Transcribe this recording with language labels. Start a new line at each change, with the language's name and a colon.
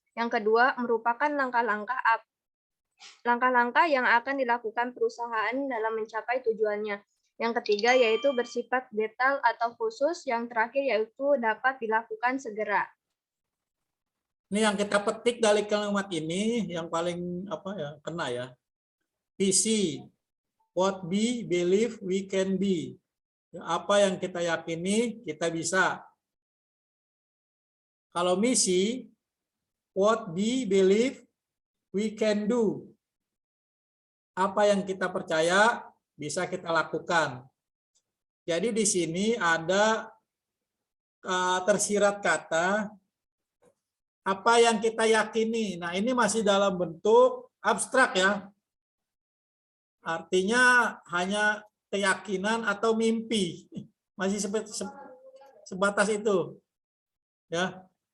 Indonesian: Yang kedua merupakan langkah-langkah yang akan dilakukan perusahaan dalam mencapai tujuannya. Yang ketiga yaitu bersifat detail atau khusus. Yang terakhir yaitu dapat dilakukan segera. Ini yang kita petik dari kalimat ini yang paling kena ya.
English: Visi, what we believe we can be.
Indonesian: Apa yang kita yakini kita bisa. Kalau misi,
English: what we believe we can do.
Indonesian: Apa yang kita percaya bisa kita lakukan. Jadi di sini ada tersirat kata apa yang kita yakini. Nah, ini masih dalam bentuk abstrak ya. Artinya hanya keyakinan atau mimpi, masih sebatas itu ya.